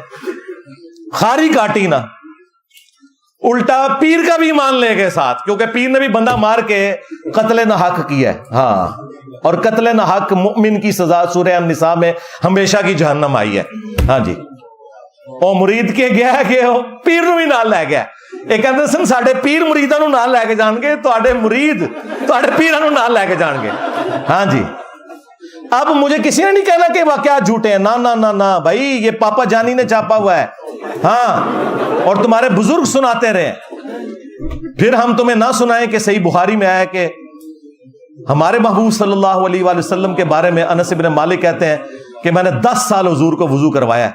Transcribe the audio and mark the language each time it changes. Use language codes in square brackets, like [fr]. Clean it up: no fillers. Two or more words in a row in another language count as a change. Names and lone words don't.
[ur] خاری کاٹی نا، الٹا پیر کا بھی ایمان لے گئے ساتھ، کیونکہ پیر نے بھی بندہ مار کے قتل نہ حق کیا ہے. ہاں، اور قتل نہ حق مومن کی سزا سورہ النساء میں ہمیشہ کی جہنم آئی ہے. [pa] ہاں جی، او مرید کے گیا کہ پیر نو بھی نال لے گیا. ایک کہتے سن ساڈے پیر مریداں نو نال لے کے جان گے، تواڈے مرید تواڈے پیراں نو نال لے کے جان گے. [ur] ہاں جی، اب مجھے کسی نے نہیں کہنا کہ واقعات جھوٹے ہیں. نہ بھائی، یہ پاپا جانی نے چھاپا ہوا ہے. ہاں، اور تمہارے بزرگ سناتے رہے. پھر ہم تمہیں نہ سنائیں کہ صحیح بخاری میں آیا کہ ہمارے محبوب صلی اللہ علیہ وآلہ وسلم کے بارے میں انس بن مالک کہتے ہیں کہ میں نے 10 سال حضور کو وضو کروایا.